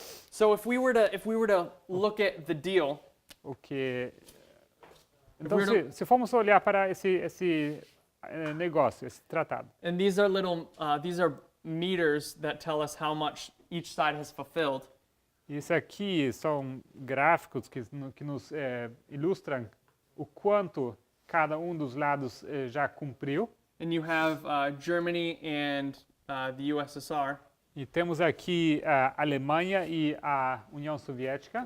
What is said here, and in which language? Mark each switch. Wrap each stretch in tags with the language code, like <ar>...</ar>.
<en>So if we were to look at the deal,</en> <pt>O que</pt> <en>If</en> <pt>então</pt> <en>we're to-</en> <pt>se formos olhar para esse negócio, esse tratado,</pt> <en>and these are meters that tell us how much each side has fulfilled.</en> <pt>isso aqui são gráficos que nos ilustram o quanto cada dos lados já cumpriu.</pt> <en>And you have Germany and the USSR.</en> <pt>E temos aqui a Alemanha e a União Soviética.</pt>